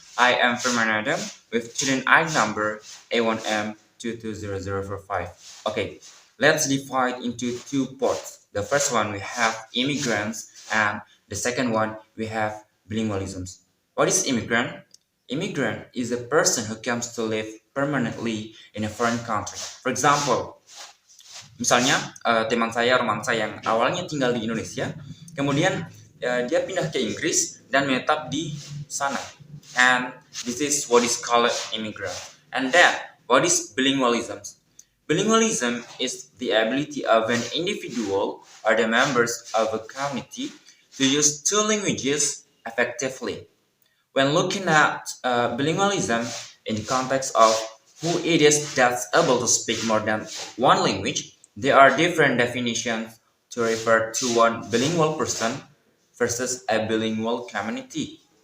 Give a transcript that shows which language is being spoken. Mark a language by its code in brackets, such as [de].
[en] I am Firman Adam with student ID number A1M220045. Okay, let's divide into two parts. The first one we have immigrants, and the second one we have bilingualisms. What is immigrant? Immigrant is a person who comes to live permanently in a foreign country. For example, [id] misalnya teman saya, romansa yang awalnya tinggal di Indonesia, kemudian dia pindah ke Inggris dan menetap di sana. [en] And this is what is called immigrant. And then, what is bilingualism? Bilingualism is the ability of an individual or the members of a community to use two languages effectively. When looking at bilingualism in the context of who it is that's able to speak more than one language, there are different definitions to refer to one bilingual person versus a bilingual community.